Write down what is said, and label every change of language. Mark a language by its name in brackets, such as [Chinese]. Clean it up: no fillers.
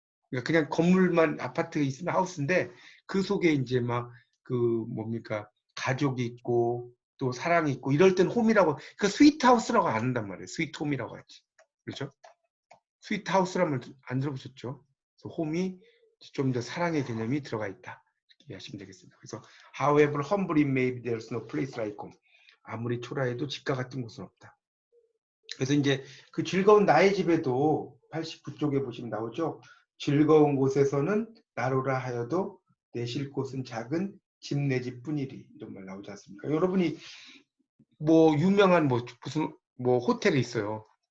[Korean] 그러니까 그냥 건물만 아파트 있으면 하우스인데 그 속에 이제 막 그 뭡니까 가족이 있고 또 사랑이 있고 이럴 땐 홈이라고 그 스위트 하우스라고 안 한단 말이에요. 스위트 홈이라고 하지. 그렇죠? 스위트 하우스라면 안 들어보셨죠? 그래서 홈이 좀 더 사랑의 개념이 들어가 있다. 이렇게 이해하시면 되겠습니다. 그래서 [English] however humble it may be, there's no place like home. [Korean] 아무리 초라해도 집과 같은 곳은 없다. 그래서 이제 그 즐거운 나의 집에도 89쪽에 보시면 나오죠. 즐거운 곳에서는 나로라 하여도 내 쉴 곳은 작은 집 내 집뿐이리 이런 말 나오지 않습니까? 여러분이 뭐 유명한 뭐 무슨 뭐 호텔이 있어요.